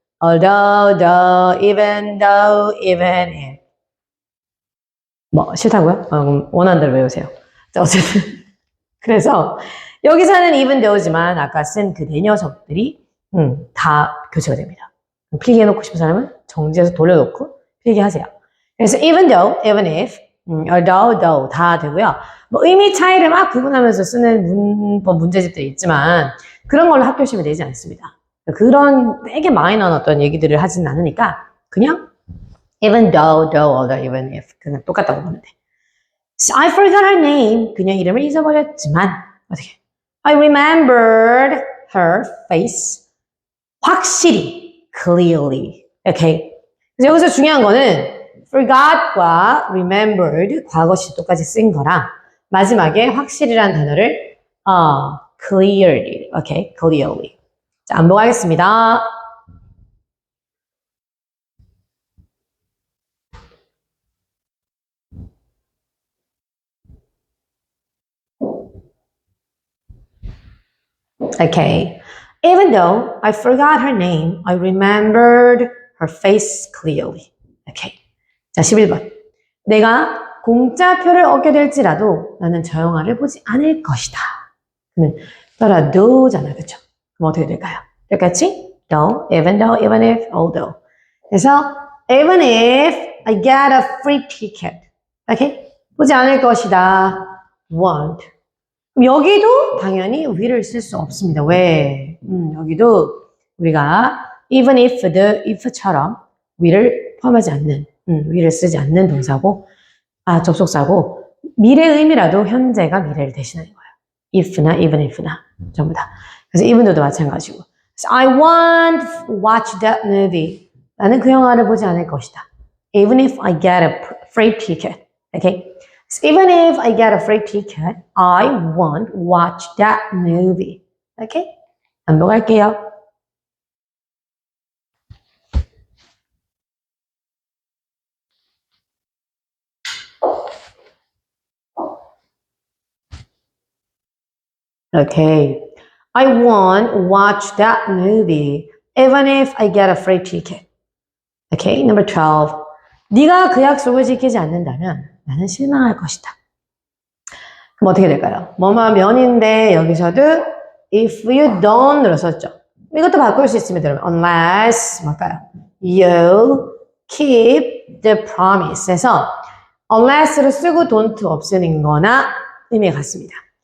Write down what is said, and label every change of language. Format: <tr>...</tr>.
<en>Although, even if</en> <ko>뭐 싫다고요? 그럼 원하는 대로 외우세요. 자, 어쨌든 그래서 여기서는 even though지만 아까 쓴 그 네 녀석들이 다 교체가 됩니다. 필기해놓고 싶은 사람은 정지해서 돌려놓고 필기하세요. 그래서 even though, even if, though 다 되고요. 뭐 의미 차이를 막 구분하면서 쓰는 문법 문제집들이 있지만 그런 걸로 학교 시험에 내지 않습니다. 그런 되게 마이너한 어떤 얘기들을 하진 않으니까 그냥 even though, although, even if 그냥 똑같다고 보면 돼.</ko> <en>So I forgot her name.</en> <ko>그녀 이름을 잊어버렸지만 어떻게?</ko> <en>I remembered her face.</en> <ko>확실히, clearly.</ko> <en>Okay.</en> <ko>그래서 여기서 중요한 거는 forgot과 remembered 과거 시 똑같이 쓴 거랑 마지막에 확실히란 단어를 clearly.</ko> <en>오케이, clearly.</en> <ko>자, 반복하겠습니다.</ko> <en>Okay. Even though I forgot her name, I remembered her face clearly.</en> <ko>Okay. 자, 11번. 내가 공짜표를 얻게 될지라도 나는 저 영화를 보지 않을 것이다. 그러면 따라 thought잖아, 그쵸? 그럼 어떻게 될까요?</ko> <en>똑같이 though, even though, even if, although. 그래서 even if I get a free ticket, okay?</en> <ko>보지 않을 것이다. won't. 그럼 여기도 당연히 will을 쓸 수 없습니다. 왜? 여기도 우리가 even if, the if처럼 will을 포함하지 않는, will을 쓰지 않는 동사고, 접속사고, 미래 의미라도 현재가 미래를 대신하는 거예요. if나 even if나 전부 다. 그래서 even though도 마찬가지고.</ko> <en>So I won't watch that movie.</en> <ko>나는 그 영화를 보지 않을 것이다.</ko> <en>Even if I get a free ticket. Okay? So even if I get a free ticket, I won't watch that movie.</en> <ko>Okay? 반복할게요.</ko> <en>Okay. I won't watch that movie even if I get a free ticket. Okay, number 12.</en> <ko>네가 그 약속을 지키지 않는다면 나는 실망할 것이다. 그럼 어떻게 될까요? 뭐뭐 면인데 여기서도</ko> <en>if you don't</en> <ko>으로 썼죠. 이것도 바꿀 수 있습니다. 여러분. unless 뭘까요?</ko> <en>you keep the promise</en> <ko>에서 unless를 쓰고 don't 없애는 거나 의미가 같습니다.</ko>